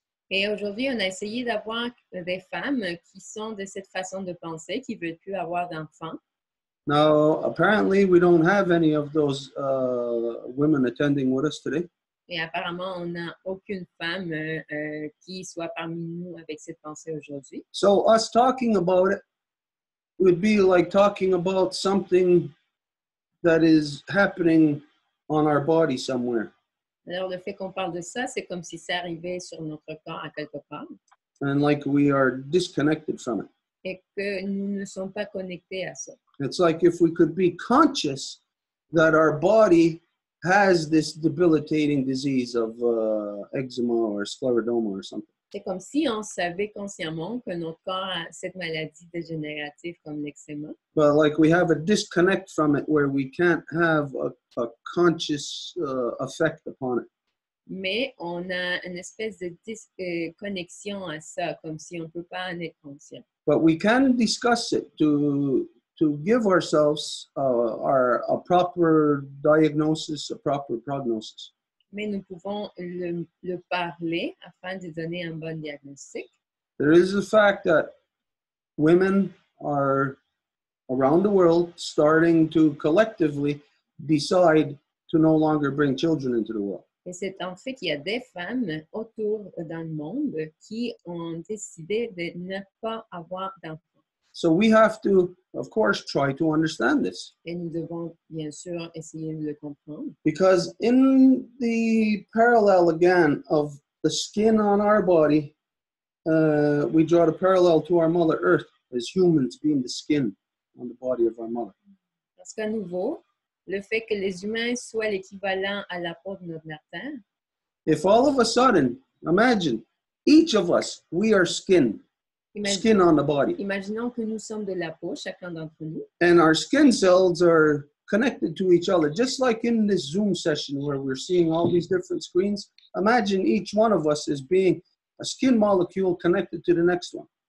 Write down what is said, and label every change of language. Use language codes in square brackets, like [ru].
[fr] Et aujourd'hui, on a essayé d'avoir des femmes qui sont de cette façon de penser, qui ne veulent plus avoir d'enfants. [en] Now, apparently, we don't have any of those women attending with us today. [fr] Et apparemment, on n'a aucune femme qui soit parmi nous avec cette pensée aujourd'hui. [en] So us talking about it would be like talking about something that is happening on our body somewhere. [fr] Alors, le fait qu'on parle de ça, c'est comme si ça arrivait sur notre corps à quelque part. [en] And like we are disconnected from it. [fr] Et que nous ne sommes pas connectés à ça. [en] It's like if we could be conscious that our body has this debilitating disease of eczema or sclerodoma or something. [fr] C'est comme si on savait consciemment que notre corps a cette maladie dégénérative comme l'eczéma. [en] But like we have a disconnect from it where we can't have a conscious effect upon it. [fr] Mais on a une espèce de connexion à ça, comme si on ne peut pas en être conscient. [en] But we can discuss it to give ourselves a proper diagnosis, a proper prognosis. [fr] Mais nous pouvons le parler afin de donner un bon diagnostic. [en] There is the fact that women are around the world starting to collectively decide to no longer bring children into the world. [fr] Et c'est en fait qu'il y a des femmes autour dans le monde qui ont décidé de ne pas avoir d'enfants. [en] So we have to, of course, try to understand this. [fr] Et nous devons bien sûr essayer de le comprendre. [en] Because in the parallel again of the skin on our body, we draw the parallel to our Mother Earth as humans being the skin on the body of our mother. [fr] Parce qu'à nouveau, le fait que les humains soient l'équivalent à la peau de notre mère Terre. [en] If all of a sudden, imagine, each of us, we are skin on the body. Imaginons que nous sommes de la peau, chacun d'entre nous. And our skin cells are connected to each other, just like in this Zoom session where we're seeing all these different screens. Imagine each one of us as being a skin molecule connected to the next one.